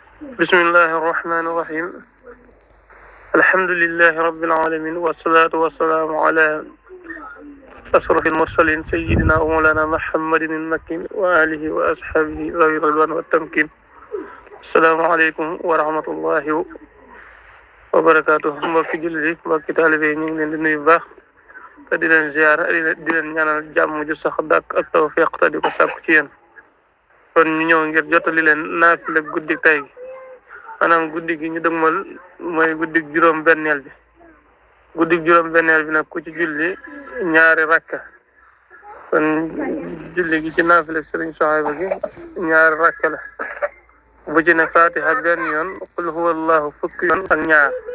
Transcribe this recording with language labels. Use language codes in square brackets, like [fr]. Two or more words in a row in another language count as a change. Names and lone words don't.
[ar] بسم الله الرحمن الرحيم الحمد لله رب العالمين والصلاة والسلام على أشرف المرسلين سيدنا ومولانا محمد المكين وآله وأصحابه ذوي الرضوان والتمكين السلام عليكم ورحمة الله وبركاته [wo] mbokki jullit yi mbokki taalibe yi ñu ngi leen di nuyu bu baax te di leen ziyaara di leen ñaanal jàmm ju sax dàkk ak tawfiq te di ko sàkku ci yéen kon ñu ñëw ngir jottali leen naafila guddi tey gi maanaam guddi gi ñu dëgmal mooy guddi juróom-benneel bi guddi juróom-benneel bi nag ku ci julli ñaari rakka kon julli gi ci naafila Sëriñ Suhaybu gi ñaari rakka la bu ci ne fatiha benn yoon [ar] قل هو الله [wo] fukki yoon ak ñaar